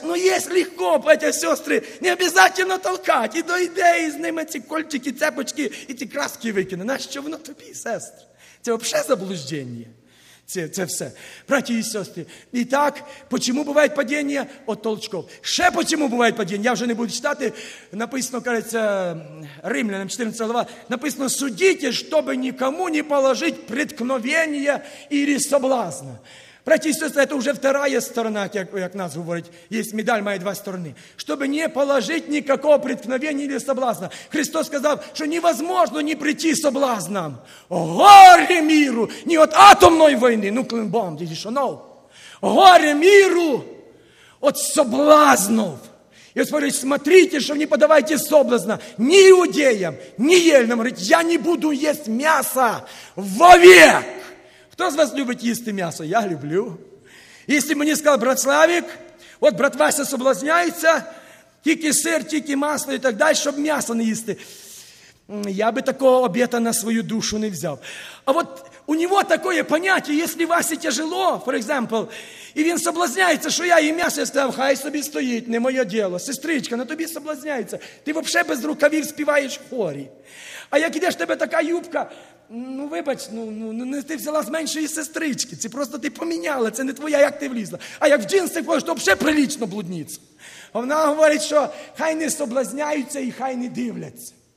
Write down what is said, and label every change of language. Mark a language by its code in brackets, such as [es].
[uk] Ну, є легко, батя, сестри, не обов'язково толкати. І дійди з ними ці кольчики, цепочки і ці краски викине. Нащо воно тобі, сестра? Це взагалі заблуждення. Це все. Браті і сестри. І так, почому бувають падіння? От толчков. Ще почому бувають падіння? Я вже не буду читати. Написано, кажеться, Римлянам 14 глава. Написано, судіть, щоб нікому не положить приткновення ілі соблазна. Браті і сестри, це вже вторая сторона, як нас говорить. Є медаль, має два сторони. Щоб не положить нікакого приткновення ілі соблазна. Христос сказав, що невозможно не прийти соблазнам. Горе міру! Ні от атомної війни, ну клинбом, діді шанов. Горе міру от соблазнов. І Господь говорить, смотрите, що не подавайте соблазна ні іудеям, ні єльнам. Говорить, я не буду їсти м'яса вовек. Хто з вас любить їсти м'ясо? Я люблю. Якщо мені сказав брат Славік, от брат Вася соблазняється, тільки сир, тільки масло і так далі, щоб м'ясо не їсти. [ru] Я бы такого обета на свою душу не взял. А вот у него такое понятие, если Васе тяжело, [en] for example, [ru] и он соблазняется, что я и мясо, я сказал, [uk] хай собі стоїть, [ru] не моє дело. [uk] Сестричка, на тобі соблазняється. Ти вообще без рукавів співаєш в хорі. А як йдеш, в тебе така юбка, ну вибач, ну, ти взяла з меншої сестрички. Це просто ти поміняла, це не твоя, як ти влізла. А як в джинси ходиш, то вообще прилічно блудниця. А вона говорить, що хай не соблазняються і хай не дивляться.